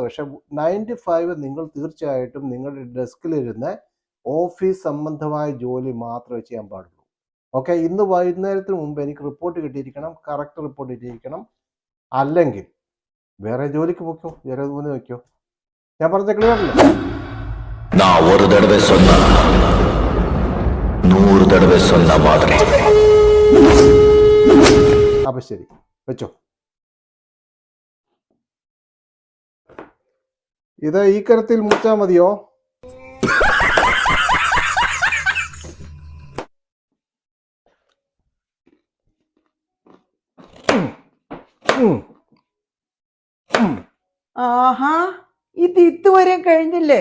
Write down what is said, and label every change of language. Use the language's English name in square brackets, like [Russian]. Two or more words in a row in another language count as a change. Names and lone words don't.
[Malayalam] പക്ഷെ 9 to 5 നിങ്ങൾ തീർച്ചയായിട്ടും നിങ്ങളുടെ ഡെസ്കിലിരുന്ന് ഓഫീസ് സംബന്ധമായ ജോലി മാത്രമേ ചെയ്യാൻ പാടുള്ളൂ. ഓക്കെ, ഇന്ന് വൈകുന്നേരത്തിന് മുമ്പ് എനിക്ക് റിപ്പോർട്ട് കിട്ടിയിരിക്കണം, കറക്റ്റ് റിപ്പോർട്ട് കിട്ടിയിരിക്കണം. അല്ലെങ്കിൽ വേറെ ജോലിക്ക് പോക്കോ, വേറെ മൂന്ന് വയ്ക്കോ. ഞാൻ പറഞ്ഞ ക്ലിയർ അല്ലേ? [Tamil] நான் ஒரு தடவை சொன்னா 100 தடவை சொன்ன மாதிரி. [Malayalam] അപ്പൊ ശരി, വെച്ചോ. ഇത് ഈ കരത്തിൽ മുറിച്ചാ മതിയോ? ആഹാ, ഇത് ഇതുവരെ കഴിഞ്ഞില്ലേ?